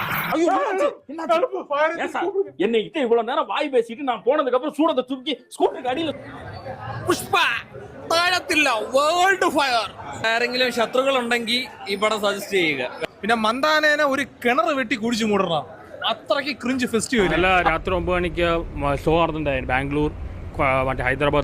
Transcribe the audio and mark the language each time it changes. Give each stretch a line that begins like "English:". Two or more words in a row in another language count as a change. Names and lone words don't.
Tamil: என்னை கிட்ட இவ்வளவு நேரம் வாய் பேசிட்டு நான் போனதுக்கு அப்புறம் சூடத்தை தூக்கி ஸ்கூட்டருக்கு அடியில்
Malayalam: പുഷ്പ താഴത്തില്ല
English: world fire.
Malayalam: ആരെങ്കിലും ശത്രുക്കൾ ഉണ്ടെങ്കിൽ ഈ പടം സജസ്റ്റ് ചെയ്യുക. പിന്നെ മന്ദാനേനെ ഒരു കിണർ വെട്ടി കുടിച്ചു മൂടണം, അത്രയ്ക്ക്
English: cringe festival.
Malayalam: നല്ല രാത്രി 9 മണിക്ക് ഷോ നടന്നിട്ടുണ്ടായിരുന്നു ബാംഗ്ലൂർ മറ്റേ ഹൈദരാബാദ്.